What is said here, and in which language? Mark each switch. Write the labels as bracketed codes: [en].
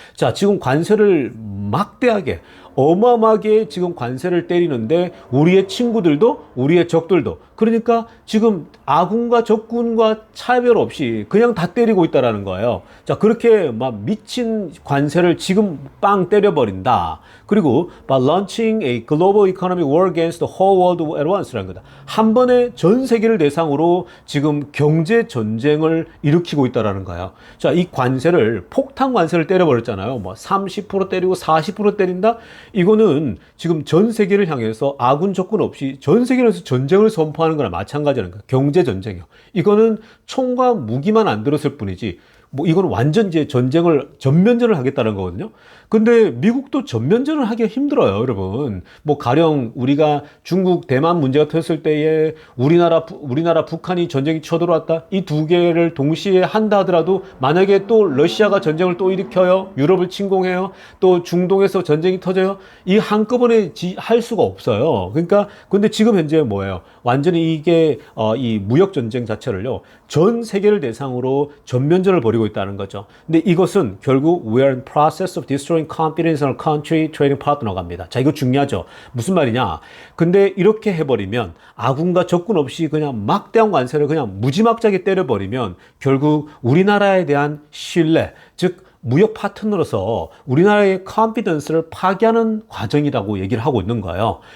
[ko] 자, 지금 관세를 막대하게 어마어마하게 지금 관세를 때리는데 우리의 친구들도 우리의 적들도, 그러니까 지금 아군과 적군과 차별 없이 그냥 다 때리고 있다라는 거예요. 자, 그렇게 막 미친 관세를 지금 빵 때려버린다. 그리고 [en] by launching a global economic war against the whole world at once라는 거다. [ko] 한 번에 전 세계를 대상으로 지금 경제 전쟁을 일으키고 있다라는 거예요. 자, 이 관세를 폭탄 관세를 때려버렸잖아요. 뭐 30% 때리고 40% 때린다. 이거는 지금 전 세계를 향해서 아군 적군 없이 전 세계에서 전쟁을 선포하는 거나 마찬가지라는 거예요. 경제 전쟁이요. 이거는 총과 무기만 안 들었을 뿐이지 뭐 이건 완전 이제 전면전을 하겠다는 거거든요. 근데 미국도 전면전을 하기가 힘들어요, 여러분. 뭐 가령 우리가 중국, 대만 문제가 터졌을 때에 우리나라, 북한이 전쟁이 쳐들어왔다. 이 두 개를 동시에 한다 하더라도 만약에 또 러시아가 전쟁을 또 일으켜요. 유럽을 침공해요. 또 중동에서 전쟁이 터져요. 이 한꺼번에 할 수가 없어요. 그러니까 근데 지금 현재 뭐예요? 완전히 이게 이 무역 전쟁 자체를요. 전 세계를 대상으로 전면전을 벌이고 있다는 거죠. 근데 이것은 결국 [en] we are in process of destroying confidence in our country trading partner가 [ko] 갑니다. 자, 이거 중요하죠. 무슨 말이냐? 근데 이렇게 해버리면 아군과 적군 없이 그냥 막대한 관세를 그냥 무지막지하게 때려버리면 결국 우리나라에 대한 신뢰, 즉 무역 파트너로서 우리나라의 컨피던스를 파괴하는 과정이라고 얘기를 하고 있는 거예요.